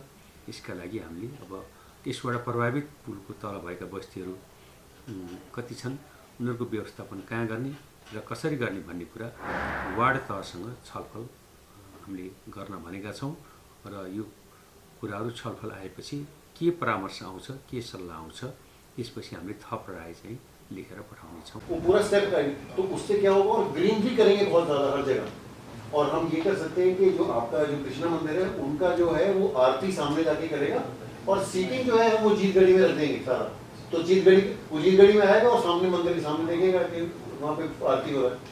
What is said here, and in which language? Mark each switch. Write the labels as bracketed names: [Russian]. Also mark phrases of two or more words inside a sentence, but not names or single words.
[Nepali] यसका लागि हामीले अब यसबाट प्रभावित पुलको तल भएका बस्तीहरू कति छन्, उनीहरूको व्यवस्थापन कहाँ गर्ने र कसरी गर्ने भन्ने कुरा वार्ड तहसँग छलफल हामीले गर्न भनेका छौँ। र यो कुराहरू छलफल आएपछि के परामर्श आउँछ, के सल्लाह आउँछ, त्यसपछि हामीले थप राय चाहिँ लेखेर पठाउने छौँ। [Hindi] वो पूरा स्टेप का, तो उससे क्या होगा, और ग्रीनरी करेंगे बहुत ज़्यादा हर जगह। और हम ये कर सकते हैं कि जो आपका जो कृष्णा मंदिर है उनका जो है वो आरती सामने जाके करेगा, और सीटिंग जो है वो जीतगढ़ी में रख देंगे सारा, तो जीतगढ़ी में आएगा और सामने मंदिर के सामने देखेगा कि वहाँ पे आरती हो रहा है।